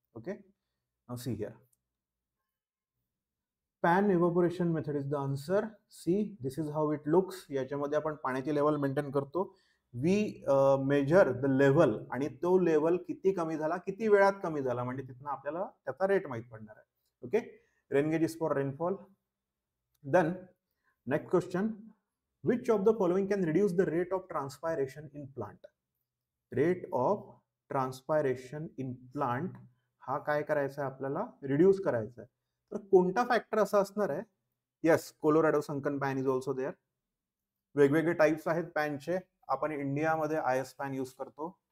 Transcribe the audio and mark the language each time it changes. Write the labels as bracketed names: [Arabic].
[English] Okay, now see here, pan evaporation method is the answer. See, this is how it looks. [Marathi] याच्यामध्ये आपण पाण्याची level maintain करतो. [English] we measure the level, [Marathi] आणि तो level किती कमी झाला, किती वेळात कमी झाला, म्हणजे तिथनं आपल्याला त्याचा रेट माहित पडणार आहे. [English] Okay, rain gauge is for rainfall. Then next question, which of the following can reduce the rate of transpiration in plant? Rate of transpiration in plant [Marathi] हा काय करायचा आहे, आपल्याला रिड्यूस करायचा आहे. तर कोणता फॅक्टर असा असणार आहे? [English] Yes, Colorado sunken pan is also there. [Marathi] वेगवेगळे टाइप्स आहेत पॅनचे. आपण इंडियामध्ये आयएस पॅन यूज करतो.